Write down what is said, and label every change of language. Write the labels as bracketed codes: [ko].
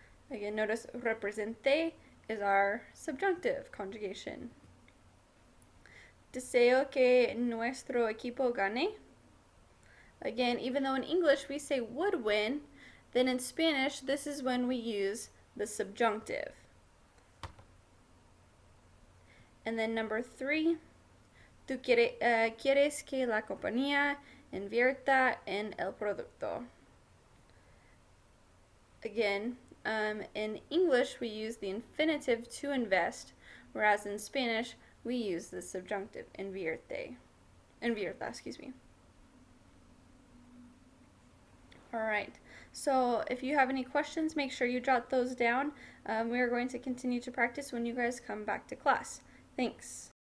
[en] Again, notice represente is our subjunctive conjugation. [es] Deseo que nuestro equipo gane. [en] Again, even though in English we say would win, then in Spanish this is when we use the subjunctive. And then number 3, [es] tú quieres que la compañía invierta en el producto. [en] Again, in English we use the infinitive to invest, whereas in Spanish we use the subjunctive, invierta, excuse me. Alright, so if you have any questions, make sure you jot those down. We are going to continue to practice when you guys come back to class. Thanks.